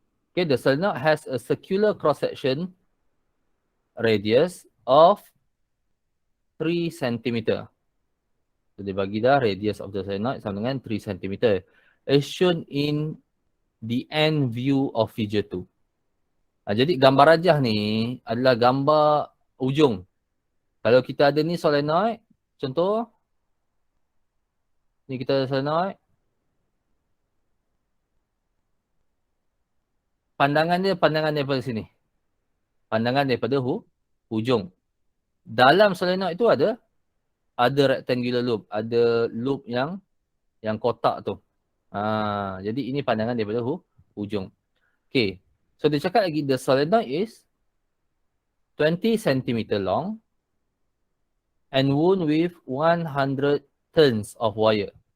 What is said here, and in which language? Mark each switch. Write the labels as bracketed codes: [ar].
[en] Okay, the solenoid has a circular cross-section radius of 3 cm. So, [ms] dia bagi dah [en] radius of the solenoid [ms] sama dengan [en] 3 cm. As shown in the end view of figure 2. [ms] Jadi gambar rajah ni adalah gambar ujung. Kalau kita ada ni solenoid, contoh, ni kita ada solenoid. Pandangan daripada sini. Pandangan daripada hujung. Dalam solenoid tu ada rectangular loop, ada loop yang kotak tu. Jadi ini pandangan daripada hujung. Okay. [en] So [ms] dia cakap lagi [en] the solenoid is 20 cm long and wound with 100 turns of wire.